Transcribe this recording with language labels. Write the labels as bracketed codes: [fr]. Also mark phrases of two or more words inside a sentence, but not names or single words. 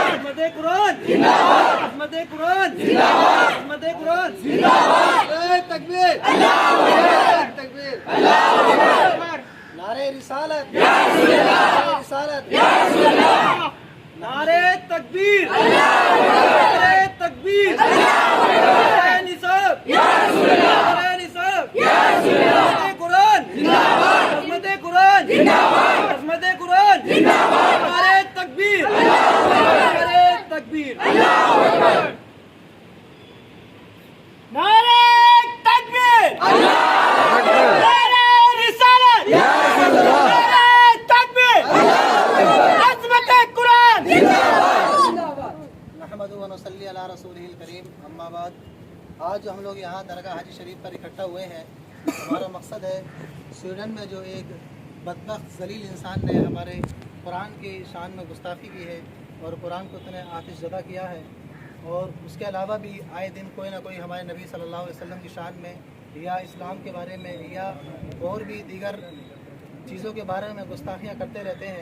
[ur] عظمت قرآن زندہ باد، عظمت قرآن زندہ باد، عظمت قرآن زندہ باد. [ar] تكبير، الله أكبر، تكبير، الله أكبر. [ur] نعرۂ رسالت, [ar] يا رسول الله, [ur] نعرۂ رسالت, [ar] يا رسول الله. [ur] نعرۂ تکبیر, [ar] الله أكبر, [ur] نعرۂ تکبیر, [ar] الله أكبر. [ur] نعرۂ نصاب, [ar] يا رسول الله, [ur] نعرۂ نصاب, [ar] يا رسول الله. [ur] عظمت قرآن زندہ باد، عظمت قرآن زندہ باد، عظمت قرآن زندہ باد. نعرۂ تکبیر, [ar] الله أكبر, [ur] نعرۂ تکبیر, [ar] الله أكبر. [ur] نعرۂ تکبیر, [ar] الله أكبر. [ur] نعرۂ رسالت, [ar] يا رسول الله, [ur] نعرۂ تکبیر, [ar] الله أكبر. [ur] عظمت قرآن زندہ باد. [ar] نحمده ونصلي على رسوله الكريم، أما بعد. [ur] آج ہم لوگ یہاں درگاہ حاجی شریف پر اکٹھا ہوئے ہیں. ہمارا مقصد ہے، سویڈن میں جو ایک بدبخت ذلیل انسان نے ہمارے قرآن کی شان میں گستاخی کی ہے اور قرآن کو اتنے آتش زدہ کیا ہے، اور اس کے علاوہ بھی آئے دن کوئی نہ کوئی ہمارے نبی [ar] صلى الله عليه وسلم [ur] کی شان میں یا اسلام کے بارے میں یا اور بھی دیگر چیزوں کے بارے میں گستاخیاں کرتے رہتے ہیں.